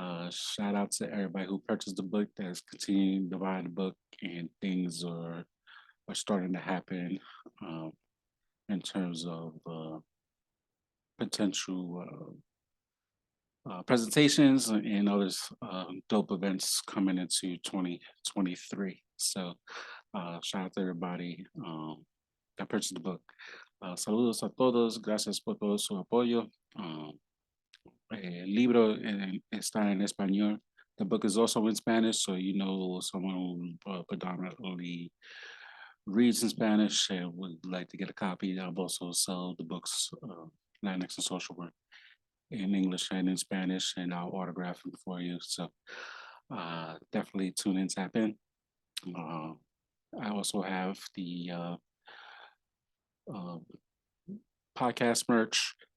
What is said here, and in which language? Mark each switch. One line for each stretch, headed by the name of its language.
English: Shout out to everybody who purchased the book that's continuing to buy the book, and things are starting to happen in terms of potential presentations and others dope events coming into 2023. So shout out to everybody that purchased the book.
Spanish: Saludos a todos, gracias por todo su apoyo. El libro está en español.
English: The book is also in Spanish, so you know someone who predominantly reads in Spanish and would like to get a copy. I've also sold the books Latinx and Social Work in English and in Spanish, and I'll autograph them for you. So definitely tune in, tap in. I also have the podcast merch.